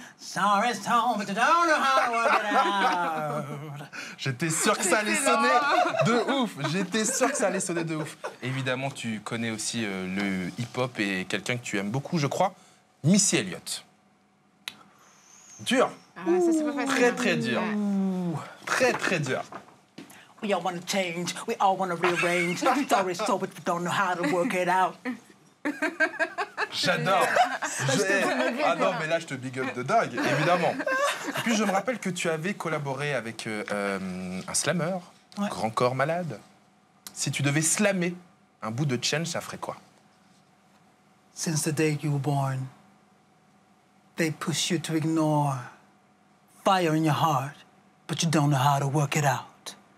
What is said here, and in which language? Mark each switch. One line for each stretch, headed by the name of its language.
English: Sorry, it's home, but you don't know how to work it out.
French: J'étais sûr que ça allait sonner de ouf. J'étais sûr que ça allait sonner de ouf. Évidemment, tu connais aussi le hip-hop et quelqu'un que tu aimes beaucoup, je crois, Missy Elliott. Dur. Ah, ça, c'est pas facile. Très, très dur. Très, très dur.
English: We all wanna change, we all wanna rearrange. Sorry, it's home, but you don't know how to work it out.
French: J'adore. Ah non, mais là, je te big up de dingue, évidemment. Et puis je me rappelle que tu avais collaboré avec un slammer, Grand Corps Malade. Si tu devais slammer un bout de Change, ça ferait quoi?
English: Since the day you were born, they push you to ignore fire in your heart, but you don't know how to work it out.